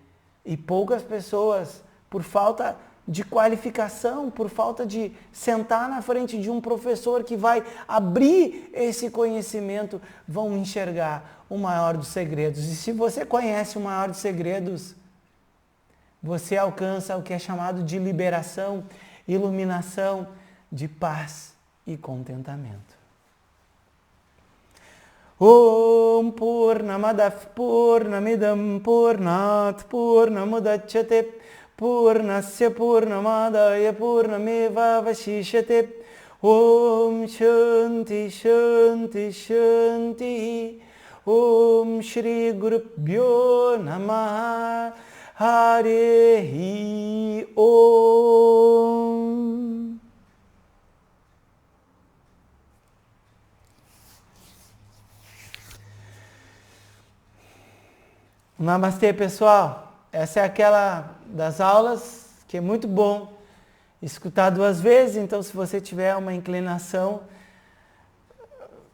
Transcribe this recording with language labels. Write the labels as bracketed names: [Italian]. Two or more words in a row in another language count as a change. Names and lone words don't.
[Portuguese] E poucas pessoas, por falta de qualificação, por falta de sentar na frente de um professor que vai abrir esse conhecimento, vão enxergar o maior dos segredos. E se você conhece o maior dos segredos, você alcança o que é chamado de liberação, iluminação, de paz e contentamento. [Sanskrit] ॐ पूर्णमदव पूर्णमिदं पूर्णात् पूर्णमुदच्यते पूर्णस्य पूर्णमादाय पूर्णमेव वशिष्यते. ॐ शान्ति शान्ति शान्ति. ॐ श्री गुरुभ्यो नमः. हरे ॐ. [Portuguese] Namastê, pessoal. Essa é aquela das aulas que é muito bom escutar 2 vezes. Então, se você tiver uma inclinação, faça isso.